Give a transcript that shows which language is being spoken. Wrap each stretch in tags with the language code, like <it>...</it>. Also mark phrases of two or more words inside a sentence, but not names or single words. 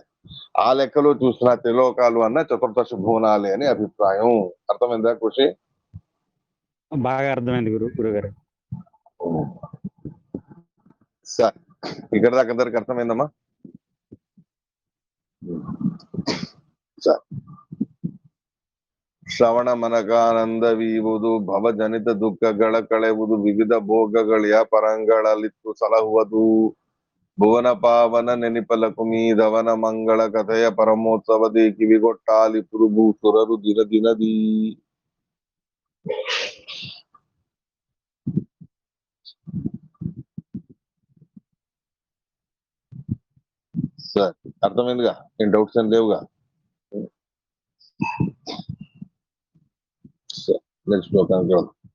<te>ఆ లెక్కలో చూసిన త్రిలోకాలు అన్న చతుర్దశ భువనాలే అని అభిప్రాయం. అర్థమైందా కృషి? బాగా అర్థమైంది గురుగారు. సరే, ఇక్కడ దాకా అందరికి అర్థమైందమ్మా? సరే.</te> <kn>ಶ್ರವಣ ಮನಗಾನಂದವೀವುದು ಭವಜನಿತ ದುಃಖಗಳ ಕಳೆವುದು ವಿವಿಧ ಭೋಗಗಳ ಪರಂಗಳಲಿತ್ತು ಸಲಹುವುದು ಭುವನ ಪಾವನ ನೆನಿಪಲಕುಮಿ ದವನ ಮಂಗಳ ಕಥೆಯ ಪರಮೋತ್ಸವದಿ ಕಿವಿಗೊಟ್ಟಾಲಿ ಪುರುಭು ಸುರರು ದಿನ ದಿನದಿ.</kn> <te>సరే, అర్థమైందిగా? ఏం డౌట్స్ ఏం లేవుగా? నెక్స్ట్ శ్లోకానికి వెళ్దాం.</te>